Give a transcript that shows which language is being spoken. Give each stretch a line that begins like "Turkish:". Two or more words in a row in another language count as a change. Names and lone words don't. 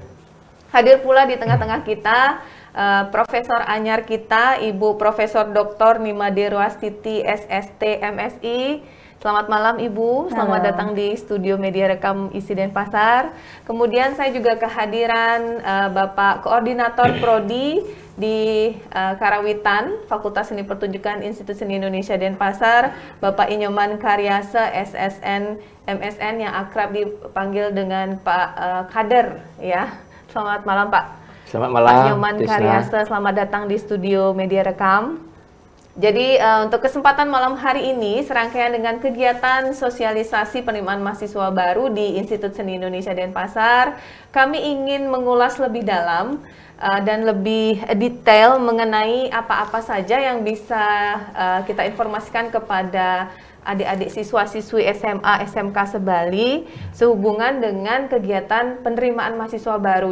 Indonesian: Hadir pula di tengah-tengah kita Profesor anyar kita Ibu Profesor Dr. Nimade Rwastiti SST MSI. Selamat malam Ibu, selamat datang di studio Media Rekam ISI Denpasar. Kemudian saya juga kehadiran Bapak Koordinator Prodi di Karawitan, Fakultas Seni Pertunjukan Institut Seni Indonesia Denpasar, Bapak Inyoman Karyase SSN MSN yang akrab dipanggil dengan Pak Kader ya. Selamat malam Pak. Selamat malam Pak Inyoman Karyase, selamat datang di studio Media Rekam. Jadi untuk kesempatan malam hari ini serangkaian dengan kegiatan sosialisasi penerimaan mahasiswa baru di Institut Seni Indonesia Denpasar, kami ingin mengulas lebih dalam dan lebih detail mengenai apa-apa saja yang bisa kita informasikan kepada adik-adik siswa-siswi SMA, SMK Sebali sehubungan dengan kegiatan penerimaan mahasiswa baru.